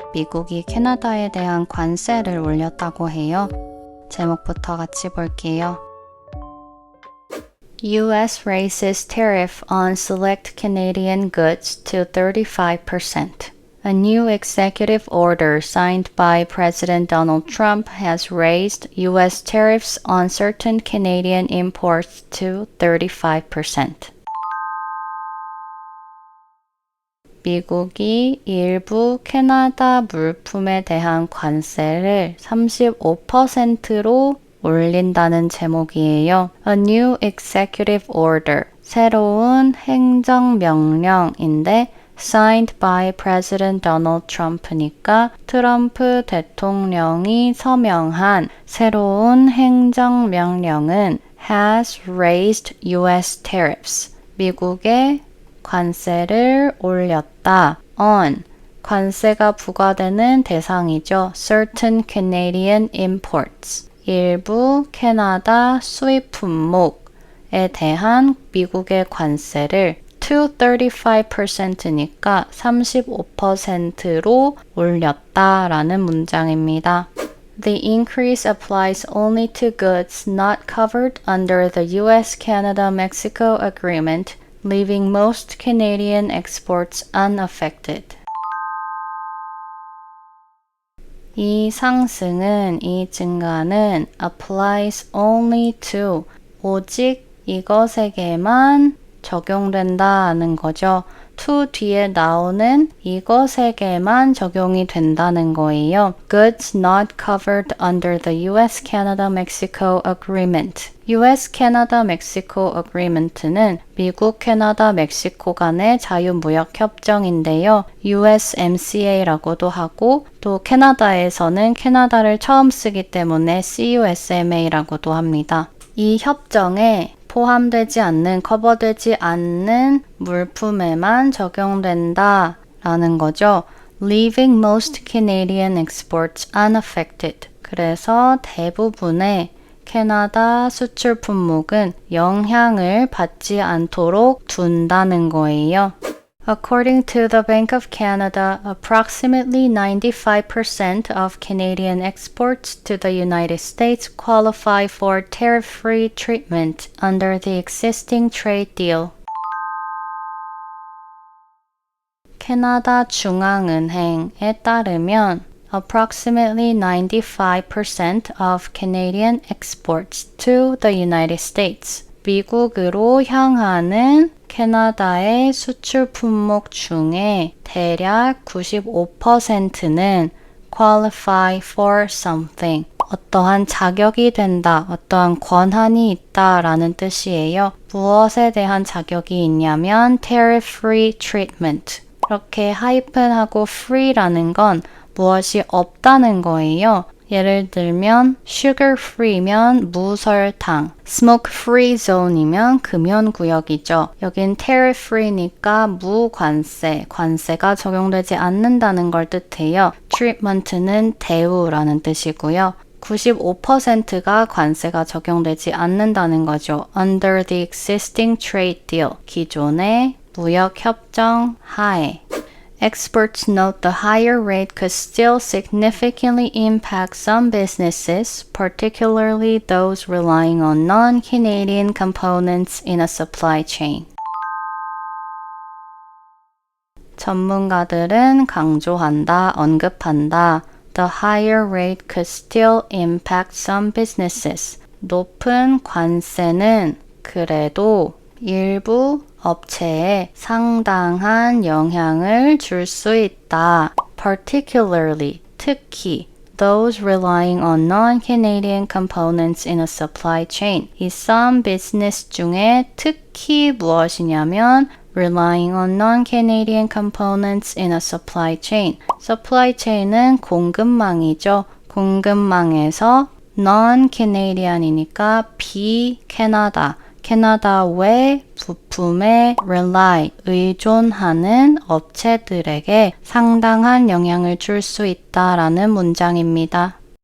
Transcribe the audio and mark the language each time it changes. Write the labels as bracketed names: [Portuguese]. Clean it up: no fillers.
[Korean] 미국이 캐나다에 대한 관세를 올렸다고 해요. 제목부터 같이 볼게요. [English] U.S. raises tariff on select Canadian goods to 35%. A new executive order signed by President Donald Trump has raised U.S. tariffs on certain Canadian imports to 35%. [Korean] 미국이 일부 캐나다 물품에 대한 관세를 35%로 올린다는 제목이에요. [English] A new executive order, [Korean] 새로운 행정명령인데 [English] signed by President Donald Trump니까 [Korean] 트럼프 대통령이 서명한 새로운 행정명령은 [English] has raised U.S. [Korean] tariffs, 미국의 관세를 올렸다. on, 관세가 부과되는 대상이죠. [English] certain Canadian imports, [Korean] 일부 캐나다 수입 품목에 대한 미국의 관세를 to 35%니까 35%로 올렸다라는 문장입니다. [English] The increase applies only to goods not covered under the U.S.-Canada-Mexico Agreement, leaving most Canadian exports unaffected. [Korean] 이 상승은, 이 증가는 [English] applies only to, [Korean] 오직 이것에게만 적용된다는 거죠. to 뒤에 나오는 이것에게만 적용이 된다는 거예요. [English] Goods not covered under the U.S.-Canada-Mexico Agreement. [Korean] U.S.-Canada-Mexico Agreement는 미국, 캐나다, 멕시코 간의 자유무역협정인데요. USMCA라고도 하고 또 캐나다에서는 캐나다를 처음 쓰기 때문에 CUSMA라고도 합니다. 이 협정에 포함되지 않는, 커버되지 않는 물품에만 적용된다 라는 거죠. [English] Leaving most Canadian exports unaffected. [Korean] 그래서 대부분의 캐나다 수출 품목은 영향을 받지 않도록 둔다는 거예요. [English] According to the Bank of Canada, approximately 95% of Canadian exports to the United States qualify for tariff-free treatment under the existing trade deal. [Korean] 캐나다 중앙은행에 따르면 [English] approximately 95% of Canadian exports to the United States, [Korean] 미국으로 향하는 캐나다의 수출 품목 중에 대략 95%는 [English] qualify for something, [Korean] 어떠한 자격이 된다, 어떠한 권한이 있다라는 뜻이에요. 무엇에 대한 자격이 있냐면 [English] tariff-free treatment. [Korean] 이렇게 하이픈하고 free라는 건 무엇이 없다는 거예요. 예를 들면 sugar-free면 무설탕, smoke-free zone이면 금연구역이죠. 여긴 tariff-free니까 무관세, 관세가 적용되지 않는다는 걸 뜻해요. treatment는 대우라는 뜻이고요. 95%가 관세가 적용되지 않는다는 거죠. [English] Under the existing trade deal, [Korean] 기존의 무역협정 하에. [English] Experts note the higher rate could still significantly impact some businesses, particularly those relying on non-Canadian components in a supply chain. [Korean] 전문가들은 강조한다, 언급한다. [English] The higher rate could still impact some businesses. [Korean] 높은 관세는 그래도 일부 업체에 상당한 영향을 줄 수 있다. [English] Particularly, [Korean] 특히 [English] those relying on non-Canadian components in a supply chain. 이 some business 중에 [Korean] 특히 무엇이냐면 [English] relying on non-Canadian components in a supply chain. [Korean] supply chain은 공급망이죠. 공급망에서 non-Canadian이니까 비캐나다. 캐나다 외 부품에 rely, 의존하는 업체들에게 상당한 영향을 줄 수 있다라는 문장입니다.